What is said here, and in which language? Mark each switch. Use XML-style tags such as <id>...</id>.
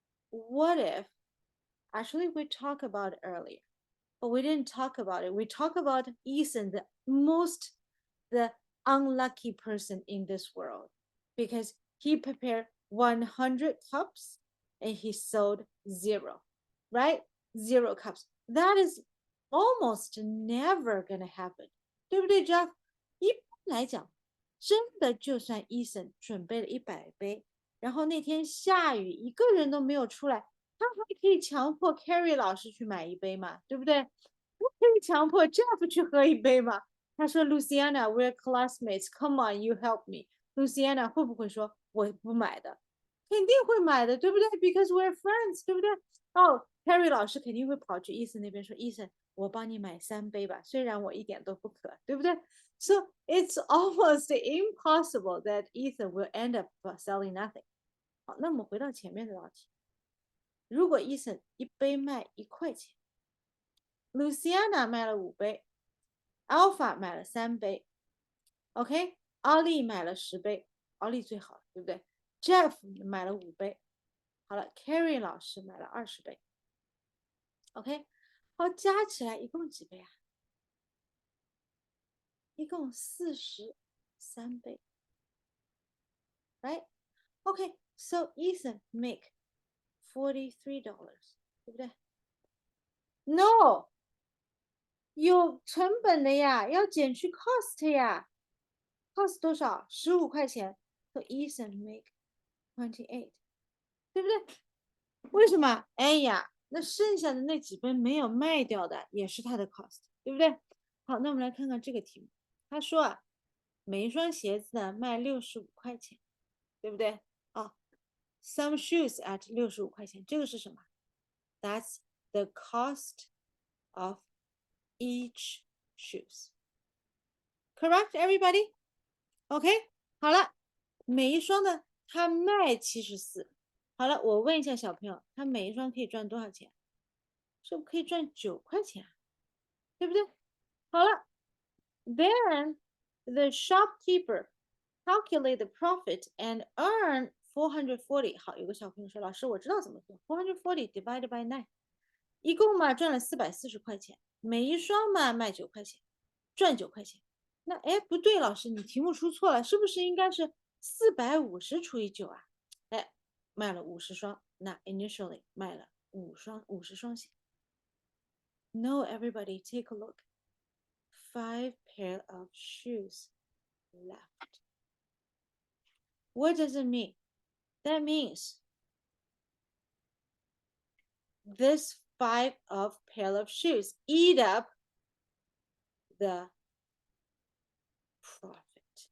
<en>What if, actually we talked about it earlier, but we didn't talk about it. We talk about Ethan, the unlucky person in this world, because he prepared 100 cups and he sold 0, right? 0 cups. That is almost never gonna happen.</en> <zh>对不对 Jeff? 一般来讲，真的就算 Ethan 准备了100杯，然后那天下雨，一个人都没有出来，他还可以强迫 Carrie 老师去买1杯嘛，对不对？不可以强迫 Jeff 去喝1杯嘛？他说</zh> <en>Luciana, we're classmates. Come on, you help me.</en> <zh>Luciana 会不会说我不买的？肯定会买的，对不对 ？</zh> <en>Because we're friends，</en> <zh>对不对？哦，Carrie 老师肯定会跑去 Ethan 那边说 ，Ethan，我帮你买3杯吧，虽然我一点都不渴，对不对 ？</zh> <en>So it's almost impossible that Ethan will end up selling nothing。</en> <zh>好，那我们回到前面的道题，如果 Ethan 1杯卖1块钱 ，Luciana 卖了5杯。 Alpha 买了3杯 ，OK， 奥利买了10杯，奥利最好，对不对 ？Jeff 买了5杯，好了 ，Carrie 老师买了20杯，OK， 好，加起来一共几杯啊？一共43杯 ，right？</zh> <en>OK， so Ethan make $43，</en> <zh>对不对</zh> <en>？No。</en> <zh>有成本的呀，要减去 cost 呀 ，cost 多少？15块钱。</zh> <en>So Ethan make 28，</en> <zh>对不对？为什么？哎呀，那剩下的那几杯没有卖掉的，也是他的 cost， 对不对？好，那我们来看看这个题目。他说啊，每一双鞋子呢卖65块钱，对不对？</zh> <en>啊，some shoes at 65块钱，</en> <zh>这个是什么</zh> <en>？That's the cost of each shoes. Correct, everybody?</en> <zh>OK， 好了，每一双呢，它卖74。好了，我问一下小朋友，他每一双可以赚多少钱？是不是可以赚9块钱？对不对？好了 ，</zh> <en>Then the shopkeeper calculate the profit and earn 440。</en> <zh>好，有个小朋友说，老师，我知道怎么做，440</zh> <en>divided by 9，</en> <zh>一共嘛赚了440块钱，每一双嘛卖9块钱，赚9块钱。那哎不对，老师你题目出错了，是不是应该是450除以9啊？哎，卖了50双，那 initially 卖了50双鞋。</zh> <en>No, everybody, take a look. 5 pair of shoes left. What does it mean? That means this 5 pair of shoes eat up the profit.</en>